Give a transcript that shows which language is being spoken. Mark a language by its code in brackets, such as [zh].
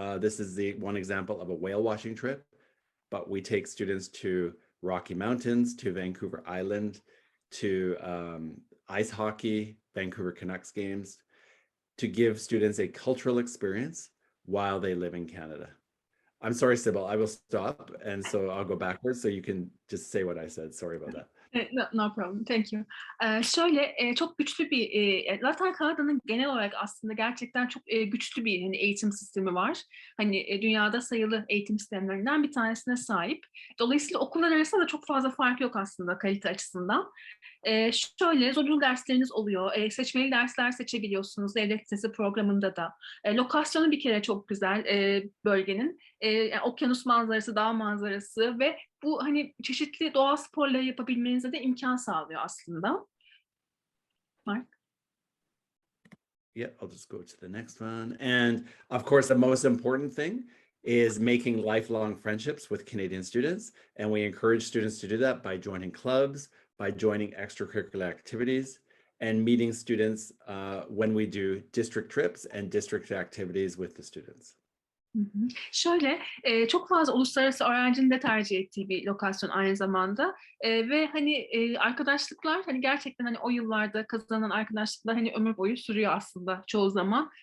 [en] This is the one example of a whale watching trip, but we take students to Rocky Mountains, to Vancouver Island, to ice hockey, Vancouver Canucks games, to give students a cultural experience while they live in Canada. I'm sorry, Sybil, I will stop. And so I'll go backwards so you can just say what I said. Sorry about that. No problem, thank you. [tr] Şöyle çok güçlü bir, zaten Kanada'nın genel olarak aslında gerçekten çok güçlü bir hani, eğitim sistemi var. Hani dünyada sayılı eğitim sistemlerinden bir tanesine sahip. Dolayısıyla okullar arasında da çok fazla fark yok aslında kalite açısından. Şöyle zorunlu dersleriniz oluyor, seçmeli dersler seçebiliyorsunuz devlet lisesi programında da. Lokasyonu bir kere çok güzel bölgenin. Yani okyanus manzarası, dağ manzarası ve bu hani çeşitli doğa sporları yapabilmenize de imkan sağlıyor aslında. Mark? [en] Yeah, I'll just go to the next one. And of course, the most important thing is making lifelong friendships with Canadian students. And we encourage students to do that by joining clubs, by joining extracurricular activities, and meeting students when we do district trips and district activities with the students. Hı hı. [tr] Şöyle, çok fazla uluslararası öğrencinin de tercih ettiği bir lokasyon aynı zamanda ve hani arkadaşlıklar hani gerçekten hani o yıllarda kazanılan arkadaşlıklar hani ömür boyu sürüyor aslında çoğu zaman.